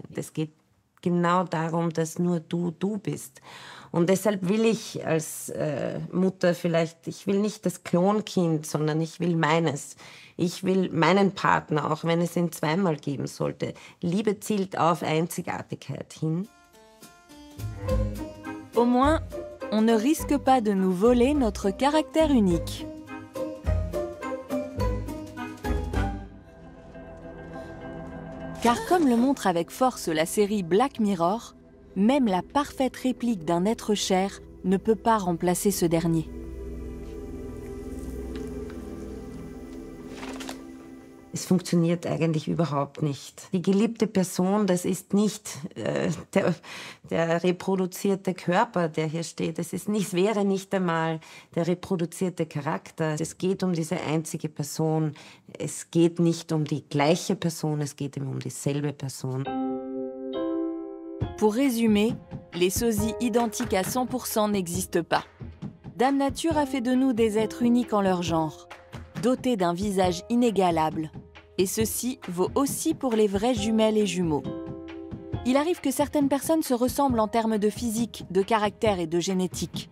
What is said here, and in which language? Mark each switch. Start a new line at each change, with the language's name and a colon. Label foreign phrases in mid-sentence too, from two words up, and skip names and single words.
German: Es geht genau darum, dass nur du bist. Und deshalb will ich als Mutter ich will nicht das Klonkind, sondern ich will meines. Ich will meinen Partner, auch wenn es ihn zweimal geben sollte. Liebe zielt auf Einzigartigkeit hin.
French: Au moins, on ne risque pas de nous voler notre caractère unique. Car comme le montre avec force la série Black Mirror, même la parfaite réplique d'un être cher ne peut pas remplacer ce dernier.
German: Es funktioniert eigentlich überhaupt nicht. Die geliebte Person, das ist nicht der reproduzierte Körper, der hier steht. Es wäre nicht einmal der reproduzierte Charakter. Es geht um diese einzige Person. Es geht nicht um die gleiche Person, es geht um dieselbe Person.
French: Pour résumer, les sosies identiques à 100% n'existent pas. Dame Nature a fait de nous des êtres uniques en leur genre, dotés d'un visage inégalable. Et ceci vaut aussi pour les vraies jumelles et jumeaux. Il arrive que certaines personnes se ressemblent en termes de physique, de caractère et de génétique.